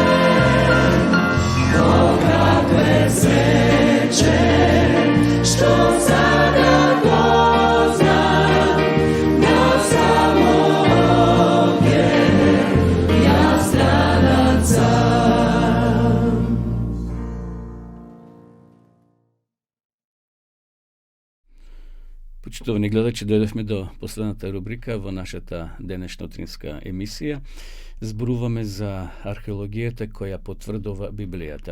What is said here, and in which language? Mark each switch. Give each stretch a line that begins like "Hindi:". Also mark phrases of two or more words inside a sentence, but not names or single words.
Croatian: O kakve sreće, što sada doznam, da samo ovdje ja stranac sam.
Macedonian: Почитувани гледачи, дојдовме до последната рубрика во нашата денешна утринска емисија. Зборуваме за археологијата која потврдува Библијата.